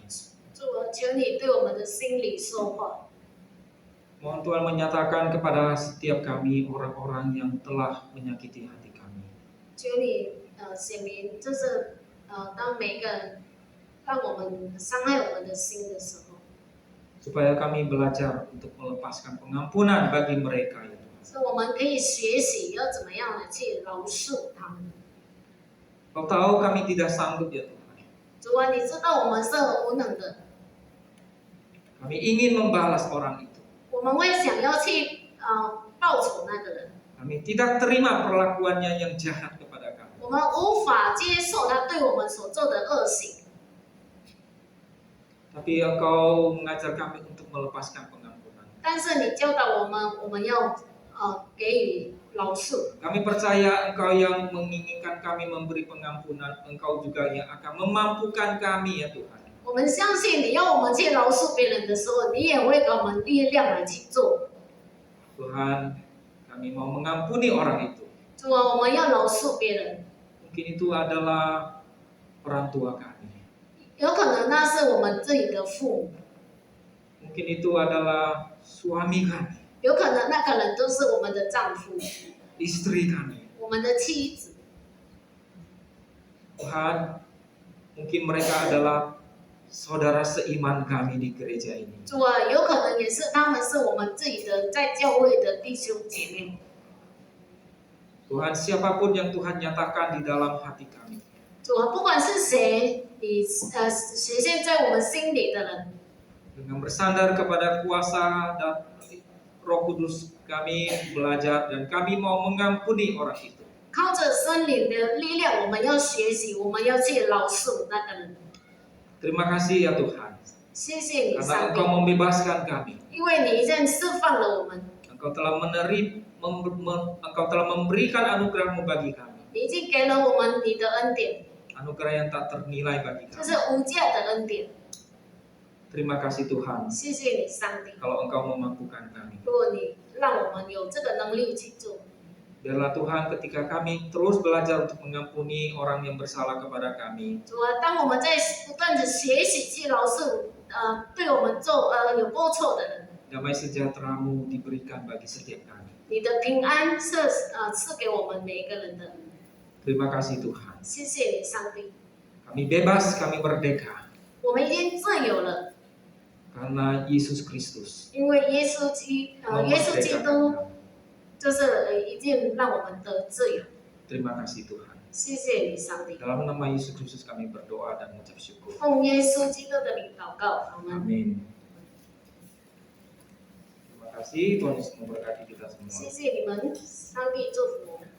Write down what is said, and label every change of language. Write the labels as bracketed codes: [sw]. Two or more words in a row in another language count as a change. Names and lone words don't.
[zh] 主啊，求你对我们的心里说话。 [id] Mohon Tuhan menyatakan kepada setiap kami orang-orang yang telah menyakiti hati kami. [zh] 求你显明，就是当每一个人让我们伤害我们的心的时候， [id] Supaya kami belajar untuk melepaskan pengampunan bagi mereka ya Tuhan. [zh] 所以我们可以学习要怎么样的去饶恕他们。 [id] Kau tahu kami tidak sanggup ya Tuhan. [zh] 主啊，你知道我们是很无能的， [id] Kami ingin membalas orang itu. [zh] 我们会想要去报仇那个人， [id] Kami tidak terima perlakuannya yang jahat kepada kami. [zh] 我们无法接受他对我们所做的恶行。 [id] Tapi Engkau mengajar kami untuk melepaskan pengampunan. [zh] 但是你教导我们，我们要给予饶恕。 [id] Kami percaya Engkau yang menginginkan kami memberi pengampunan, Engkau juga yang akan memampukan kami ya Tuhan. [zh] 我们相信你要我们去饶恕别人的时候，你也会给我们力量来去做。 [id] Tuhan, kami mau mengampuni orang itu. [zh] 主啊，我们要饶恕别人， [id] Mungkin itu adalah orang tua kami. [zh] 有可能那是我们自己的父母， [id] Mungkin itu adalah suami kami, [zh] 有可能那个人都是我们的丈夫、 [id] istri kami. [zh] 我们的妻子。 [id] Tuhan, mungkin mereka adalah saudara seiman kami di gereja ini. [zh] 主啊，有可能也是他们是我们自己的在教会的弟兄姐妹。 [id] Tuhan, siapapun yang Tuhan nyatakan di dalam hati kami, [zh] 主啊，不管是谁，你显现在我们心里的人， [id] dengan bersandar kepada kuasa dan Roh Kudus kami belajar dan kami mau mengampuni orang itu. [zh] 靠着圣灵的力量，我们要学习，我们要去饶恕那个人。 [id] Terima kasih ya Tuhan, [zh] 谢谢你， [id] karena [zh] 上帝 [id] Engkau，membebaskan kami. [zh] 因为你已经释放了我们， [id] Engkau telah Engkau telah memberikan anugerah-Mu bagi kami. [zh] 你已经给了我们你的恩典， [id] Anugerah yang tak ternilai bagi [zh] 这 [id] kami. [zh] 是无价的恩典。 [id] Terima kasih Tuhan, [zh] 谢谢你，上帝。 [id] kalau Engkau memampukan kami. [zh] 如果你让我们有这个能力去做， [id] Biarlah Tuhan ketika kami terus belajar untuk mengampuni orang yang bersalah kepada kami, [zh] 主啊，当我们在不断的学习去饶恕对我们有过错的人， [id] damai sejahtera-Mu diberikan bagi setiap kami. [zh] 你的平安是赐给我们每一个人的。 [id] Terima kasih Tuhan. [zh] 谢谢你，上帝。 [id] Kami bebas, kami merdeka [zh] 我们已经自由了， [id] karena Yesus Kristus [zh] 因为耶稣基督 [id] memerdekakan kami. [zh] 就是已经让我们得自由。 [id] Terima kasih Tuhan. [zh] 谢谢你，上帝。 [id] Dalam nama Yesus Kristus kami berdoa dan mengucap syukur. [zh] 奉耶稣基督的名祷告，阿门。 [id] Amin. Terima kasih. kasih, Tuhan Yesus memberkati kita semua. [zh] 谢谢你们，上帝祝福。